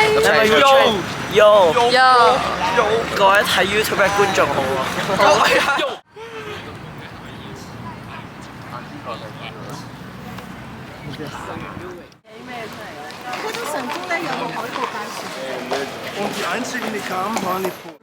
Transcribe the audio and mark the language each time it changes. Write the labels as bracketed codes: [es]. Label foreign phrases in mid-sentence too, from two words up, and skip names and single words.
[yue] 係咪 Yo 各位睇 YouTube 嘅觀眾好啊！嗰種神經咧有個海報介紹。 [de] Und die einzigen, die kamen, waren die Polen.